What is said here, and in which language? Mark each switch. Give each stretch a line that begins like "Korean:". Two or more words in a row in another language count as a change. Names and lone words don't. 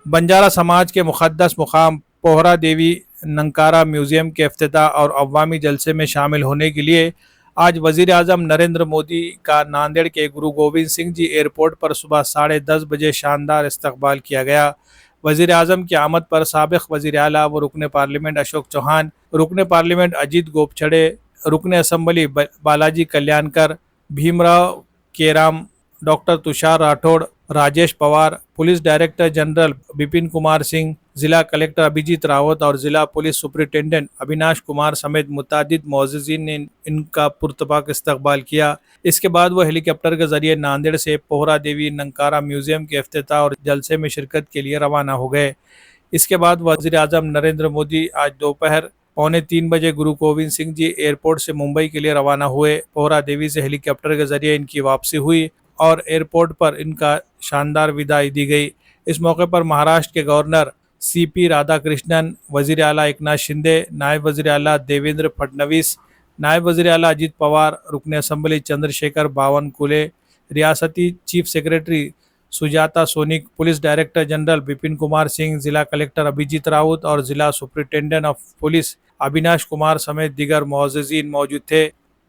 Urdu: بنجارہ سماج کے مقدس مقام پوہرا دیوی ننکارا میوزیم کے افتتاح اور عوامی جلسے میں شامل ہونے کے لیے آج وزیر اعظم نریندر مودی کا ناندیڑ کے گرو گوبند سنگھ جی ایئرپورٹ پر صبح 10:30 بجے شاندار استقبال کیا گیا۔ وزیر اعظم کی آمد پر سابق وزیر اعلیٰ و رکن پارلیمنٹ اشوک چوہان، رکن پارلیمنٹ اجیت گوپچھڑے، رکن اسمبلی بالاجی کلیانکر، بھیم راؤ کیرام، ڈاکٹر تشار راٹھوڑ، راجیش پوار، پولیس ڈائریکٹر جنرل بپن کمار سنگھ، ضلع کلکٹر ابھیجیت راوت اور ضلع پولیس سپرنٹینڈنٹ اویناش کمار سمیت متعدد معززین نے ان کا پرتپاک استقبال کیا۔ اس کے بعد وہ ہیلی کاپٹر کے ذریعے ناندیڑ سے پوہرا دیوی ننکارا میوزیم کے افتتاح اور جلسے میں شرکت کے لیے روانہ ہو گئے۔ اس کے بعد وزیر اعظم نریندر مودی آج دوپہر 2:45 بجے گرو گوبند سنگھ جی ایئرپورٹ سے ممبئی کے لیے روانہ ہوئے۔ پوہرا دیوی سے ہیلی کاپٹر کے ذریعے ان کی واپسی ہوئی اور ایئرپورٹ پر ان کا شاندار وداعی دی گئی۔ اس موقع پر مہاراشٹر کے گورنر سی پی رادھا کرشنن، وزیر اعلیٰ ایکناتھ شندے، نائب وزیر اعلیٰ دیویندر پھڈنویس، نائب وزیر اعلیٰ اجیت پوار، رکن اسمبلی چندر شیکھر باونکولے، ریاستی چیف سیکرٹری سجاتا سونک، پولیس ڈائریکٹر جنرل بپن کمار سنگھ، ضلع کلکٹر ابھیجیت راوت اور ضلع سپرنٹینڈنٹ آف پولیس اویناش کمار سمیت دیگر معززین موجود تھے۔